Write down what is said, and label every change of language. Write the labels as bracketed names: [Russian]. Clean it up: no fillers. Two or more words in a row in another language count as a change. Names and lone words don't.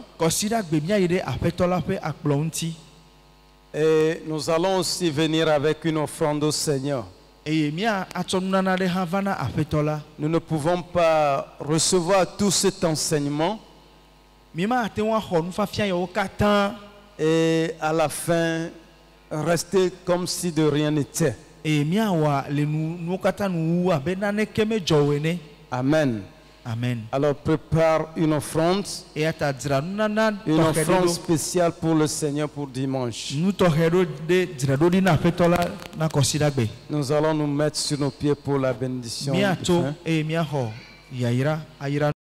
[Ewe] Kɔsiɖa gbe míayi ɖe aƒetɔ la ƒe akplɔ ŋuti. [French] et nous allons aussi venir avec une offrande au Seigneur. [Ewe] Eye míatsɔ nunana ɖe hã va na aƒetɔ la. [French] Nous ne pouvons pas recevoir tout cet enseignement [Ewe] Mímate ŋu axɔ nufafia yawo katã [French] et à la fin rester comme si de rien n'était. [Ewe] eye míawɔa le nuwo katã nu wu abe naneke medzɔ o ene. [French] Amen. Amen. Alors prépare une offrande, [Ewe] Eya ta dzra nunana [French] une [Ewe] tɔxɛ ɖe [French] offrande [Ewe] ɖo. [French] spéciale pour le Seigneur pour dimanche. [Ewe] Nu tɔxɛ ɖo ɖe dzraɖoɖi na aƒetɔ la na kɔsiɖa gbe. [French] Nous allons nous mettre sur nos pieds pour la bénédiction. du [Ewe] Míatso [French] fin. [Ewe] eye míaxɔ yayra ayra